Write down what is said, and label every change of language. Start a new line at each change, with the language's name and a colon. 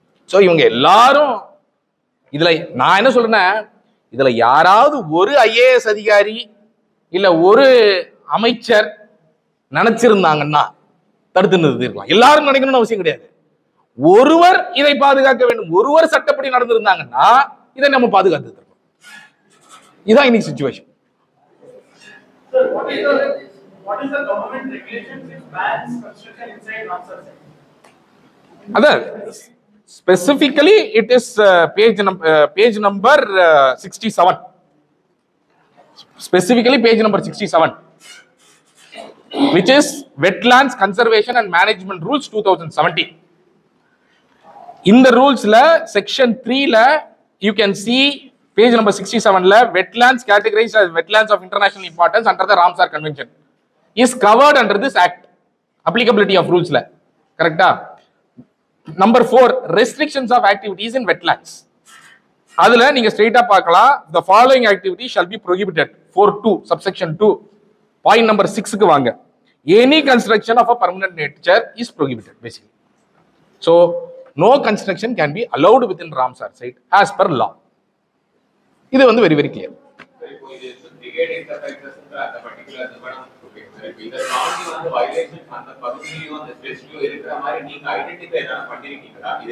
Tamil: So இவங்க எல்லாரும் இதுல நான் என்ன சொல்றேன்னா, இதுல யாராவது ஒரு IAS அதிகாரி இல்ல ஒரு அமைச்சர் நினைச்சிருந்தாங்கன்னா தடுத்து நிறுத்திருக்கலாம். எல்லாரும் நினைக்கணும்னு அவசியம் கிடையாது. ஒருவர் இதை பாதுகாக்க வேண்டும், ஒருவர் சட்டப்படி நடந்திருந்தாங்கன்னா இதை நம்ம பாதுகாத்து தரணும். இதுதான் இன்னைக்கு situation.
English: Sir, what is the government regulation which bans construction inside Ramsar site? Other specifically it is page number 67. Specifically page number 67, which is Wetlands Conservation and Management Rules 2017. In the rules la section 3 la you can see page number 67 la wetlands categorized as wetlands of international importance under the Ramsar Convention is covered under this act. Applicability of rules la correct ah. Number 4, restrictions of activities in wetlands.
Tamil: அதுல நீங்க ஸ்ட்ரைட்டா பார்க்கலாம்,
English: the following activity shall be prohibited. 4.2 subsection 2 point number 6
Tamil: க்கு வாங்க.
English: Any construction of a permanent nature is prohibited basically. So no construction can be allowed within Ramsar site as per law.
Tamil: இது வந்து
English: very very clear.
Tamil: இப்போ இது brigade enterprises அந்த particular நிறுவனம் இந்த காண்டி வந்து வயலேஷன் அந்த பகுதியிலயும் அந்த ஸ்பெசிஃபிக்கா இருக்கிற மாதிரி நீங்க ஐடென்டிஃபை என்ன பண்ணிருக்கீங்களா?